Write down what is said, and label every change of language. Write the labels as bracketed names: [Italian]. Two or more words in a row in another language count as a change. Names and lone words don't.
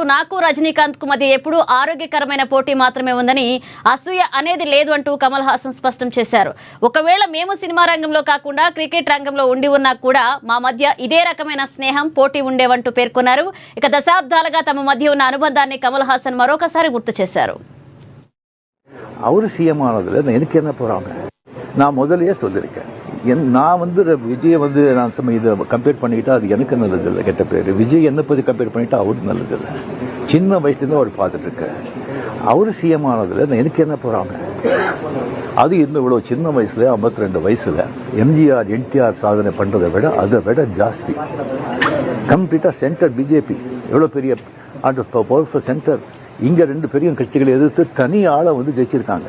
[Telugu] నాకు రజనీకాంత్ కు మధ్య ఎప్పుడూ ఆరోగ్యకరమైన పోటీ మాత్రమే ఉందని, అసూయ అనేది లేదు అంటూ కమల్ హాసన్ స్పష్టం చేశారు. ఒకవేళ మేము సినిమా రంగంలో కాకుండా క్రికెట్ రంగంలో ఉండి ఉన్నా కూడా మా మధ్య ఇదే రకమైన స్నేహం, పోటీ ఉండేవంటూ పేర్కొన్నారు. ఇక దశాబ్దాలుగా తమ మధ్య ఉన్న అనుబంధాన్ని కమల్ హాసన్ మరొకసారి గుర్తు చేశారు. [Tamil] அவர் சிஎம் ஆனதுல எனக்கு என்ன போறாங்க, நான் முதலையே சொல்லியிருக்கேன். நான் விஜயை நான் இதை கம்பேர் பண்ணிக்கிட்டா அது எனக்கு நல்லது இல்லை, கெட்ட பேர். விஜய் என்னை பற்றி கம்பேர் பண்ணிட்டா அவருக்கு நல்லது இல்லை. சின்ன வயசுலேருந்து அவர் பார்த்துட்டு இருக்கேன். அவர் சிஎம் ஆனதுல எனக்கு என்ன போறாங்க, அது இன்னும் இவ்வளோ சின்ன வயசுல 52 வயசுல எம்ஜிஆர் என்டிஆர் சாதனை பண்றதை விட அதை விட ஜாஸ்தி [English] completely centre [Tamil] பிஜேபி எவ்வளோ பெரிய [English] powerful centre, [Tamil] இங்க 2 பெரிய கட்சிகளை எதிர்த்து தனி ஆளை ஜெயிச்சிருக்காங்க.